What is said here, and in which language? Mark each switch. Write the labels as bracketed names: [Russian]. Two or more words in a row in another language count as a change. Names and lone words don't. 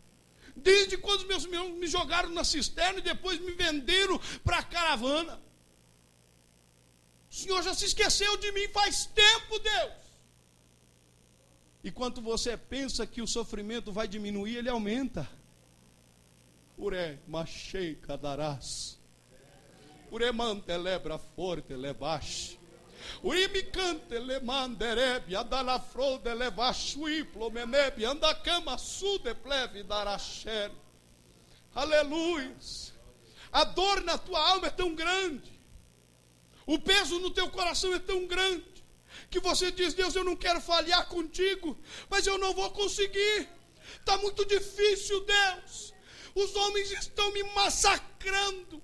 [Portuguese] Desde quando os meus irmãos me jogaram na cisterna e depois me venderam para a caravana. O Senhor já se esqueceu de mim faz tempo, Deus. E quando você pensa que o sofrimento vai diminuir, ele aumenta. Uré, machei, cadarás. Uré, mantelebra forte, levaste. Uimi cante le manderebe adala frode levashui plomenebe anda cama sude pleve darasher. Aleluia. A dor na tua alma é tão grande, o peso no teu coração é tão grande, que você diz, Deus, eu não quero falhar contigo, mas eu não vou conseguir. Está muito difícil, Deus. Os homens estão me massacrando.